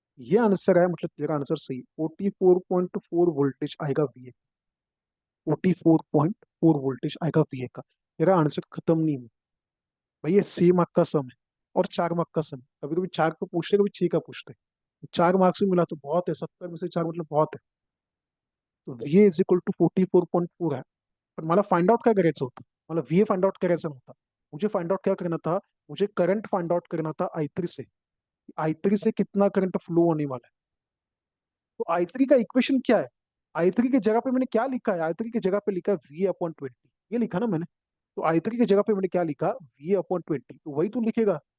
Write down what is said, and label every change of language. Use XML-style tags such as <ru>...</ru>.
<hi>ये आंसर है, मतलब तेरा आंसर सही, 44.4 वोल्टेज आएगा वी ए. 44.4 वोल्टेज आएगा वी ए का. तेरा आंसर खत्म नहीं है भाई, ये 6 मार्क का सम है और 4 मार्क का सम. कभी कभी 4 का पूछते, कभी 6 का पूछते. 4 मार्क्स भी मिला तो बहुत है, 70 में से 4 मतलब बहुत है. तो वी इज इक्वल टू 44.4 है.</hi> <mr>पण मला फाइंड आउट काय करायचं होतं, मला व्ही फाइंड आउट करायचा नव्हता.</mr> <hi>मुझे फाइंड आउट क्या करना था, मुझे करंट फाइंड आउट करना था आई3 से. आई3 से कितना करंट फ्लो होने वाला है. तो आई3 का इक्वेशन क्या है, आई3 की जगह पे मैंने क्या लिखा है, आई3 की जगह पे लिखा है V/20, ये लिखा ना मैंने. तो आई3 की जगह पे मैंने क्या लिखा, V/20, तो वही तो लिखेगा.</hi>